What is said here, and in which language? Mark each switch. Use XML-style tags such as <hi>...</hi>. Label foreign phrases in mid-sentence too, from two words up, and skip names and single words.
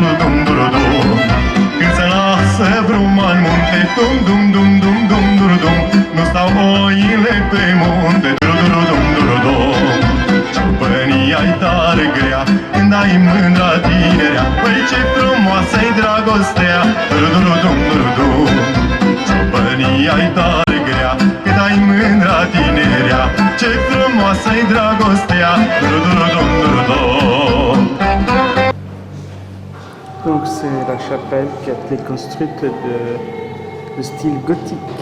<ro>dum, dum, dum Când se lasă bruma în munte, dum, dum, dum, dum, dum, dum, dum Nu stau oile pe munte, dum, dum, dum, dum, dum Ciobănia-i tare grea, când ai mândra tinerea Păi ce frumoasă-i dragostea, dum, dum, dum, dum, dum Ciobănia-i tare grea, când ai mândra tinerea Ce frumoasă-i dragostea</ro> <fr>Donc c'est la chapelle qui a été construite de style gothique.</fr>